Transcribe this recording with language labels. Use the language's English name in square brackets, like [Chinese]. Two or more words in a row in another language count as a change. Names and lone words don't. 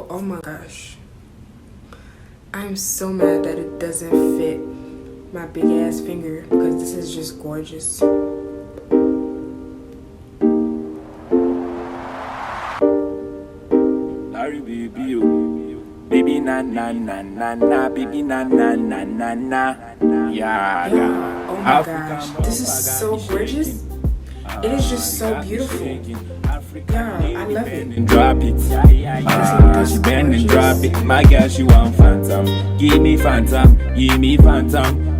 [English] Oh my gosh, I'm so mad that it doesn't fit my big ass finger because this is just gorgeous. Baby na na na na na, baby na na na na na, yeah. Oh my gosh, this is so gorgeous. It is just so beautiful. Yeah, I love it. Drop it. She bend and drop it. My girl, she want phantom. Give me phantom, give me phantom.